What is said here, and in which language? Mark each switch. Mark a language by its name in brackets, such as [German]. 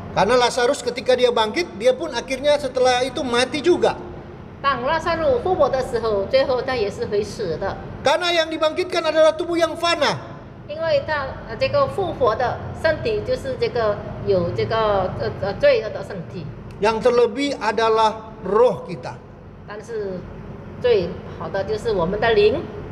[Indonesian] Karena Lazarus ketika dia bangkit, dia pun akhirnya setelah itu mati juga. [Chinese] 当拉萨路复活的时候，最后他也是会死的， [Indonesian] Karena yang dibangkitkan adalah tubuh yang fana. [Chinese] 因为他这个复活的身体就是这个有这个罪恶的身体， [Indonesian] Yang terlebih adalah roh kita. [Chinese] 但是最好的就是我们的灵。